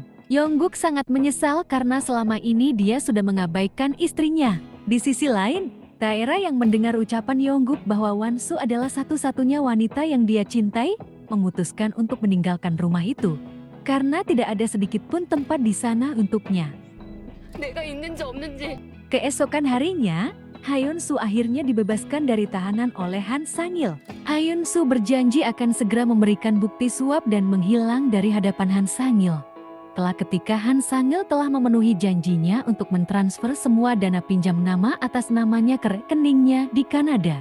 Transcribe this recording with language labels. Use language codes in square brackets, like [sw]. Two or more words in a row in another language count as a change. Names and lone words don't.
[id] Yongguk sangat menyesal karena selama ini dia sudah mengabaikan istrinya. Di sisi lain, Taera yang mendengar ucapan Yongguk bahwa Won-soo adalah satu-satunya wanita yang dia cintai, memutuskan untuk meninggalkan rumah itu. Karena tidak ada sedikit pun tempat di sana untuknya. [ko] 내가 있는지 없는지. [id] Keesokan harinya, Hyun-soo akhirnya dibebaskan dari tahanan oleh Han Sang-il. Hyun-soo berjanji akan segera memberikan bukti suap dan menghilang dari hadapan Han Sang-il. Kelak ketika Han Sang-il telah memenuhi janjinya untuk mentransfer semua dana pinjam nama atas namanya ke rekeningnya di Kanada.